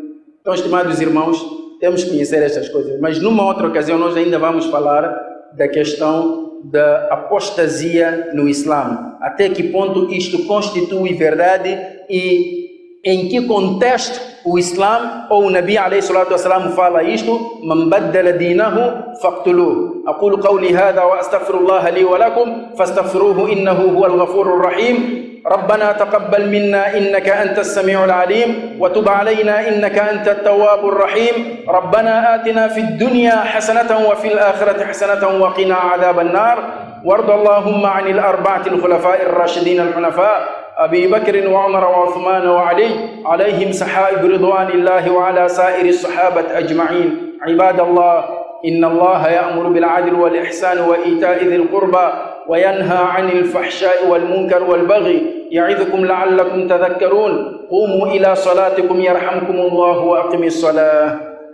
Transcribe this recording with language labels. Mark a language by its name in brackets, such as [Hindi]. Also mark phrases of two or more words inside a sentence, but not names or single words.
[Portuguese] Então, estimados irmãos, temos que conhecer estas coisas. Mas numa outra ocasião nós ainda vamos falar da questão da apostasia no Islã. Até que ponto isto constitui verdade e em que contexto o Islã ou o [Arabic] نبي عليه الصلاة والسلام [Portuguese] fala isto? [Arabic] من بدل دينه فاقتلوه. أقول قولي هذا وأستغفر الله لي ولكم فاستغفروه إنه هو الغفور الرحيم. ربنا تقبل منا إنك أنت السميع العليم وتب علينا إنك أنت التواب الرحيم ربنا آتنا في الدنيا حسنة وفي الآخرة حسنة وقنا عذاب النار وارض اللهم عن الأربعة الخلفاء الراشدين الحنفاء أبي بكر وعمر وعثمان وعلي عليهم سحائب رضوان الله وعلى سائر الصحابة أجمعين عباد الله إن الله يأمر بالعدل والإحسان وإيتاء ذي القربى وينهى عن الفحشاء والمنكر والبغي يعظكم لعلكم تذكرون قوموا إلى صلاتكم يرحمكم الله وأقم الصلاة